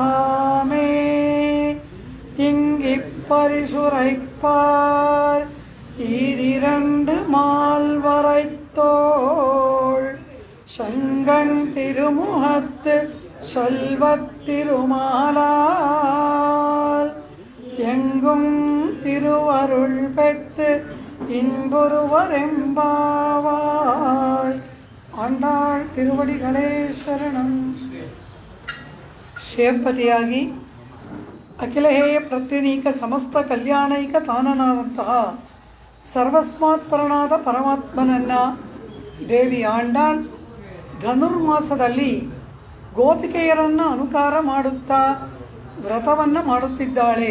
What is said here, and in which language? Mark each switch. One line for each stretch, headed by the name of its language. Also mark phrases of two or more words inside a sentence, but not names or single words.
Tamil: தப்பாமே இங்கிப்பரிசுரைப்பார் ஈரிரண்டு மால்வரைத்தோள் சங்கன் திருமுகத்து செல்வத் திருமாலால் எங்கும் திருவருள் பெற்று இன்புருவரெம்பாவாய். ஆண்டாள் திருவடிகளே ಶರಣಂ.
Kannada: ಶ್ರೇಯಪತಿಯಾಗಿ ಅಖಿಲಹೇಯ ಪ್ರತ್ಯನೀಕ ಸಮಸ್ತ ಕಲ್ಯಾಣೈಕ ತಾನನಾದಂತಹ ಸರ್ವಸ್ಮಾತ್ಪರನಾದ ಪರಮಾತ್ಮನನ್ನ ದೇವಿ ಆಂಡಾಳ್ ಧನುರ್ಮಾಸದಲ್ಲಿ ಗೋಪಿಕೆಯರನ್ನು ಅನುಕಾರ ಮಾಡುತ್ತಾ ವ್ರತವನ್ನು ಮಾಡುತ್ತಿದ್ದಾಳೆ.